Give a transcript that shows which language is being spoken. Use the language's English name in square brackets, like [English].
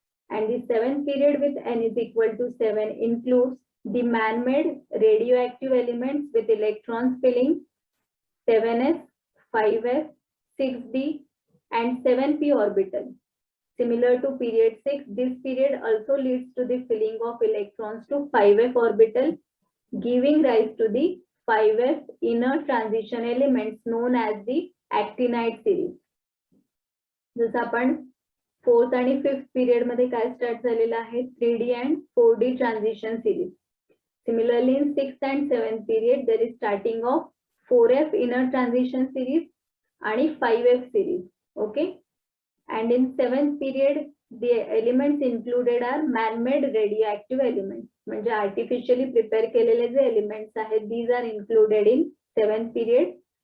[English] And the seventh period with n is equal to 7 includes the man-made radioactive elements with electrons filling 7s, 5s, 6d and 7p orbital. Similar to period 6, this period also leads to the filling of electrons to 5f orbital, giving rise to the 5f inner transition elements known as the actinide series. [Marathi] जसं आपण fourth आणि fifth period मध्ये काय start झालेलं आहे, [English] 3D and 4D transition series. Similarly, in 6th and 7th period, there is starting of 4f inner transition series and 5f series. Okay. And in 7th period, the elements included are man-made radioactive elements. [Marathi] म्हणजे artificially prepare केलेले जे elements आहेत, [English] these are included in 7th period.